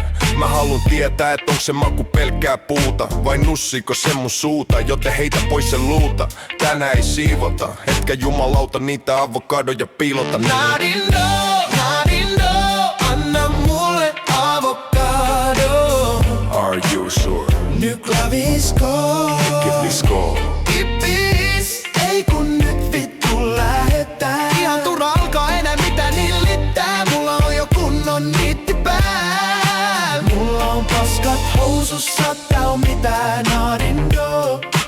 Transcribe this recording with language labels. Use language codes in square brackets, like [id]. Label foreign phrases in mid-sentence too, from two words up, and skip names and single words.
[fi] Mä haluun tietää, et onks se maku pelkkää puuta vai nussiiko se mun suuta, joten heitä pois se luuta. Tänään ei siivota, etkä jumalauta niitä avokadoja piilota. Nadindo, anna mulle avokado. [en] Are you sure? [fi] Nyt klavisko. Kipisko. Kipis, ei kun nyt vittu lähetään. Ihan turha alkaa enää mitä nillittää. Mulla on jo kunnon niitti pääl. Mulla on paskat housussa, tää on mitään nadindo.